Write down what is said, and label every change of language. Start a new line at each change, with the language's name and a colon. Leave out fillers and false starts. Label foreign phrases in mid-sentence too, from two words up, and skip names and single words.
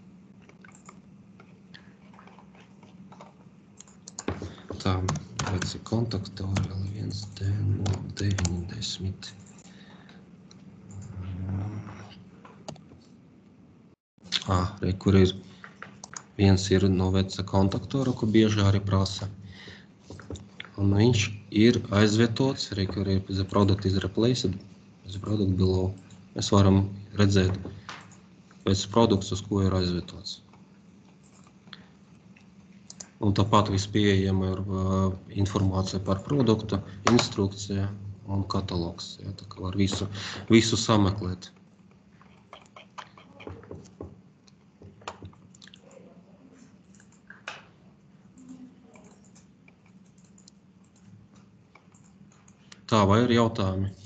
Latvian: Tā, redzi kontaktori L1D90. Kur ir viens ir no veca kontaktora, ko bieži arī prasa. Un viņš ir aizvietots, kur ir
English: the product is replaced, the product below.
Latvian: Mēs varam redzēt, pēc produkts, uz ko ir aizvietots. Un tāpat viss pieejama ir informācija par produktu, instrukcija un katalogs. Ja, tā kā var visu sameklēt. Tā, vai ir jautājumi?